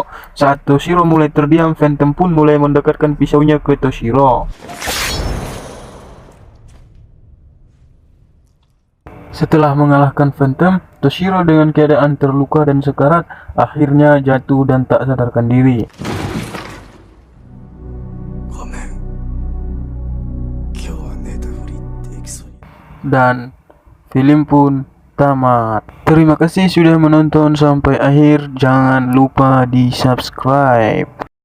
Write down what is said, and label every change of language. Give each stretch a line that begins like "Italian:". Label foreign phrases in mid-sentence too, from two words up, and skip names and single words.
Indonesian: Saat Toshiro mulai terdiam, Phantom pun mulai mendekatkan pisaunya ke Toshiro. Setelah mengalahkan Phantom, Toshiro dengan keadaan terluka dan sekarat akhirnya jatuh dan tak sadarkan diri.
Japanese: ごめん。今日は寝たふりできそうに。
Indonesian: Dan film pun tamat. Terima kasih sudah menonton sampai akhir. Jangan lupa di subscribe.